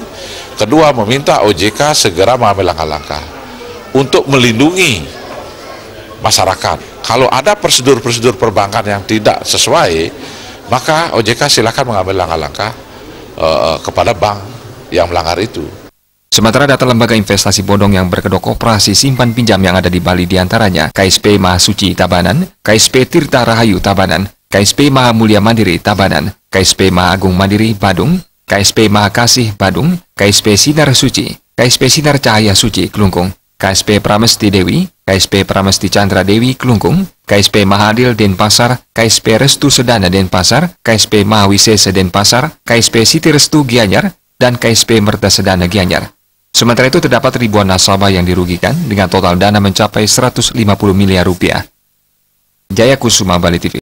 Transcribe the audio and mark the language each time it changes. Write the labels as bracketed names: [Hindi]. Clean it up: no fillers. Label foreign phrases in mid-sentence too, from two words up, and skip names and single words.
[Indonesian] Kedua, meminta OJK segera mengambil langkah-langkah untuk melindungi masyarakat. Kalau ada prosedur-prosedur perbankan yang tidak sesuai, maka OJK silakan mengambil langkah-langkah kepada bank yang melanggar itu. Sementara data lembaga investasi bodong yang berkedok koperasi simpan pinjam yang ada di Bali diantaranya KSP Mahasuci Tabanan, KSP Tirta Rahayu Tabanan, KSP Maha Mulia Mandiri Tabanan, KSP Maha Agung Mandiri Badung, KSP Maha Kasih Badung, KSP Sinar Suci, KSP Sinar Cahaya Suci Klungkung, KSP Pramesti Dewi, KSP Pramesti Chandra Dewi Klungkung, KSP Mahadil Denpasar, KSP Restu Sedana Denpasar, KSP Mahawisesa Denpasar, KSP Siti Restu Gianyar, dan KSP Merta Sedana Gianyar. Sementara itu terdapat ribuan nasabah yang dirugikan dengan total dana mencapai 150 miliar rupiah. Jaya Kusuma, Bali TV.